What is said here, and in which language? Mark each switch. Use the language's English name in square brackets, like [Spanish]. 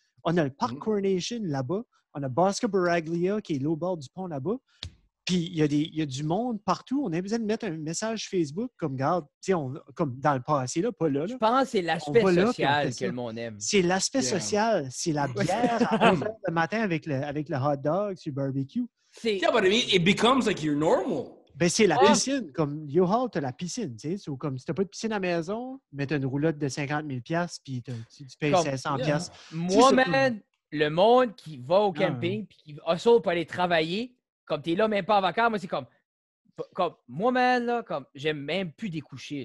[French] On a le parc Coronation là-bas. On a Bosco Baraglia qui est au bord du pont là-bas. Puis il y a du monde partout. On a besoin de mettre un message Facebook comme, regarde, comme dans le passé, là, pas là. Je pense que c'est l'aspect social que le monde aime. C'est l'aspect social. C'est la bière à 11 h le matin avec le hot dog sur le barbecue. [English] Yeah, but I mean, it becomes like you're normal. [French] Ben, c'est la piscine. Comme Yo-Haul, tu as la piscine. Tu sais. Comme si tu n'as pas de piscine à la maison, mais tu as une roulotte de 50 000 puis tu payes 500 piastres. Moi, man, le monde qui va au camping puis qui hustle pour aller travailler, comme tu es là même pas en vacances, moi, c'est comme moi, man, là, comme j'aime même plus découcher.